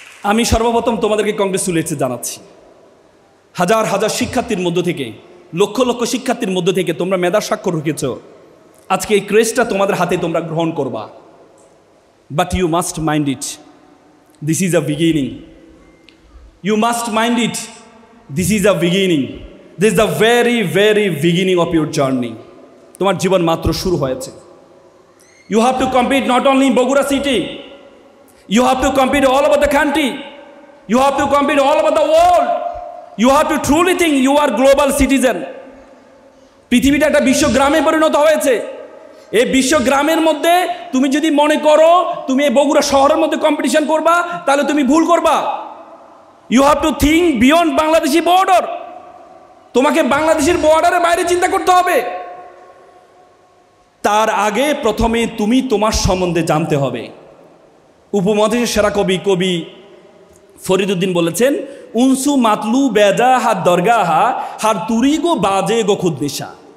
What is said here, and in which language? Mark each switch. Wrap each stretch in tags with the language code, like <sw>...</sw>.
<bn>আমি সর্বপ্রথম তোমাদেরকে কংগ্রেচুলেটস জানাচ্ছি। হাজার হাজার শিক্ষার্থীর মধ্য থেকে, লক্ষ লক্ষ শিক্ষার্থীর মধ্য থেকে তোমরা মেধার স্বাক্ষর রেখেছ। আজকে এই ক্রেজটা তোমাদের হাতে তোমরা গ্রহণ করবা।</bn> <en>But you must mind it, this is a beginning. You must mind it, this is a beginning. This is the very, very beginning of your journey.</en> <bn>তোমার জীবন মাত্র শুরু হয়েছে।</bn> <en>You have to compete not only in Bogura city. You have to compete all over the country. You have to compete all over the world. You have to truly think you are global citizen.</en> <bn>পৃথিবীটা একটা বিশ্বগ্রামে পরিণত হয়েছে। এই বিশ্বগ্রামের মধ্যে তুমি যদি মনে করো তুমি এই বগুড়া শহরের মধ্যে কম্পিটিশন করবা, তাহলে তুমি ভুল করবা।</bn> <en>You have to think beyond Bangladeshi border.</en> <bn>তোমাকে বাংলাদেশের বর্ডারের বাইরে চিন্তা করতে হবে। তার আগে প্রথমে তুমি তোমার সম্বন্ধে জানতে হবে। উপমহাদেশের সেরা কবি ফরিদউদ্দিন বলেছেন,</bn> <fa>উনসু মাতলু বেজা হাত দরগাহা হার তুরি গো বাজে গো খুদ্দেশা।</fa>